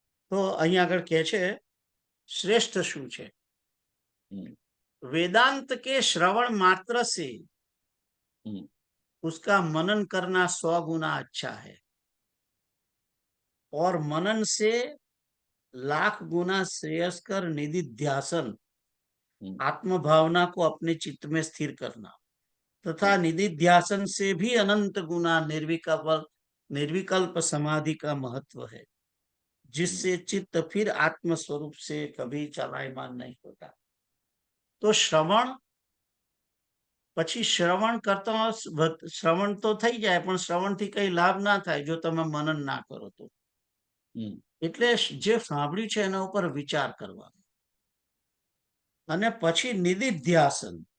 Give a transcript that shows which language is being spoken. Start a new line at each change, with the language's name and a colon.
Gujarati: तो અહીંયા આગળ કહે છે श्रेष्ठ શું છે?
Hindi: वेदांत के श्रवण मात्र से उसका मनन करना 100 गुना अच्छा है और मनन से लाख गुना श्रेयस्कर निधिध्यासन, आत्म भावना को अपने चित्त में स्थिर करना, तथा निधिध्यासन से भी अनंत गुना निर्विकल्प समाधि का महत्व है, जिससे चित्त फिर आत्म स्वरूप से कभी चलायमान नहीं होता।
Gujarati: तो श्रवण પછી શ્રવણ કરતા શ્રવણ તો થઈ જાય પણ શ્રવણથી કઈ લાભ ના થાય જો તમે મનન ના કરો તો. એટલે જે સાંભળ્યું છે એના ઉપર વિચાર કરવાનો અને પછી નિધિધ્યાસન.